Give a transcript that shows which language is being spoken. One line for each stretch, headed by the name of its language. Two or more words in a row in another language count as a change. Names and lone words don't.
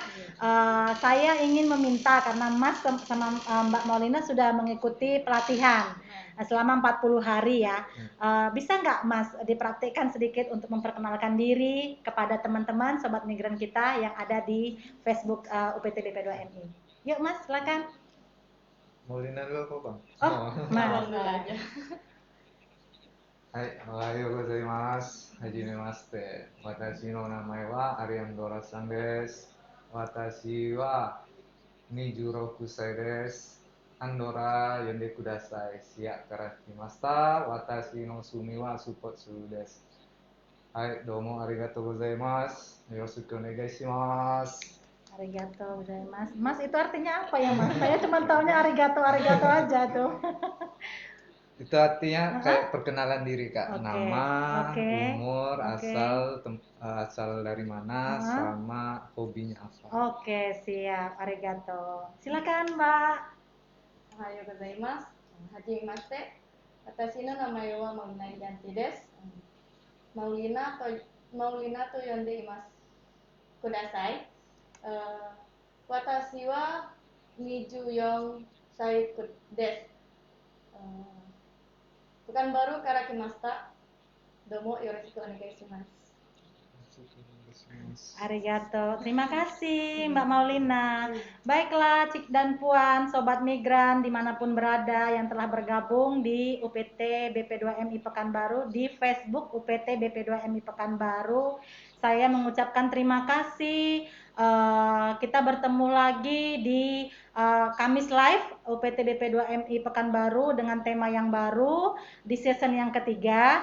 Indonesian: Saya ingin meminta, karena Mas sama Mbak Maulina sudah mengikuti pelatihan selama 40 hari ya, bisa nggak Mas dipraktikkan sedikit untuk memperkenalkan diri kepada teman-teman sobat migran kita yang ada di Facebook UPT BP2MI. Yuk Mas, silakan. Maulina dulu apa Bang? Oh, Mas. Hai,
Japanese: おはようございます. はじめまして。わたしのなまえは Ariandra さんです. わたしは 26 歳です。 Andora よんでください. Siap からきました。わたしのすみはスッポツです. はい、どうもありがとうございます. よろしくおねがいします. ありがとうございます.
Indonesian: Mas, itu artinya apa ya Mas? Saya cuma taunya arigato aja tuh. Itu artinya kayak perkenalan diri Kak, Oke, nama, oke, umur, oke. asal dari mana, sama hobinya apa. Oke, siap. Arigato. Silakan Mbak.
Japanese: おはようございます。はじめまして. わたしのなまえは Maulina Ijanti です。Maulina とよんでいますください. わたしは 24 歳です。 Pekanbaru kara kimashita. どうもよろしくおねがいします. Arigato.
Indonesian: Terima kasih Mbak Maulina. Baiklah Cik dan Puan, sobat migran dimanapun berada yang telah bergabung di UPT BP2MI Pekanbaru, di Facebook UPT BP2MI Pekanbaru. Saya mengucapkan terima kasih. Kita bertemu lagi di Kamis Live UPT BP2MI Pekanbaru dengan tema yang baru di season yang ketiga.